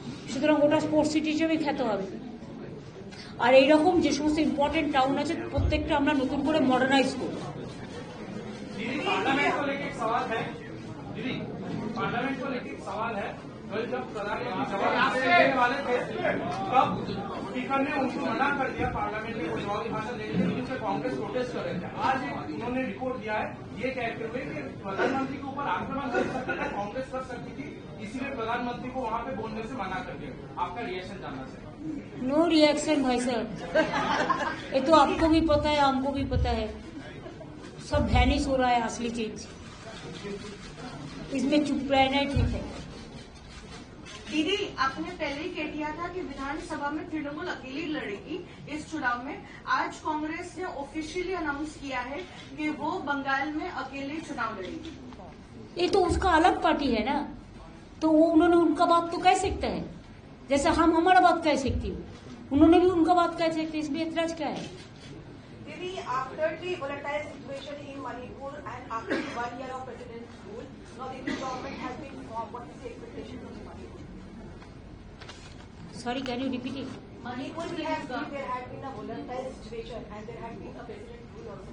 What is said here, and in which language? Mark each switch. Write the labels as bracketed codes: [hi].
[bn] সুতরাং ওটা sports city হিসেবে খ্যাত হবে। আর এইরকম যে সমস্ত ইম্পর্টেন্ট টাউন আছে প্রত্যেকটা আমরা নতুন করে মডার্নাইজ করব। [hi] पार्लियामेंट को लेकर एक सवाल है दीदी, पार्लियामेंट को लेकर एक सवाल है। कल जब प्रधानमंत्री जवाब देने वाले थे तब स्पीकर ने उनको मना कर दिया पार्लियामेंट में कोई जवाबी भाषण देने के लिए, जिससे कांग्रेस प्रोटेस्ट कर रहे थे। आज उन्होंने रिपोर्ट दिया है ये कहते हुए कि प्रधानमंत्री के ऊपर आक्रमण कर सकती थी, कांग्रेस कर सकती थी, इसीलिए प्रधानमंत्री को वहां पे बोलने से मना कर दिया। आपका रिएक्शन जानना चाहिए। नो रिएक्शन भाई साहब, ये तो आपको भी पता है, हमको भी पता है, सब वैनिश हो रहा है असली चीज। इसमें चुप रहना ही ठीक है। दीदी, आपने पहले ही कह दिया था कि विधानसभा में तृणमूल अकेली लड़ेगी इस चुनाव में। आज कांग्रेस ने ऑफिशियली अनाउंस किया है कि वो बंगाल में अकेले चुनाव लड़ेगी। ये तो उसका अलग पार्टी है ना, तो वो उन्होंने उनका बात तो कह सकता है, जैसे हम हमारा बात कह सकती हूँ, उन्होंने भी उनका बात कह सकते, इसमें एतराज क्या है? [en] Didi, after the volatile situation in Manipur and after 1 year of president's rule, now the new government has been formed. What is the expectation from Manipur? Sorry, can you repeat it? Manipur, there had been a volatile situation and there had been a president rule also.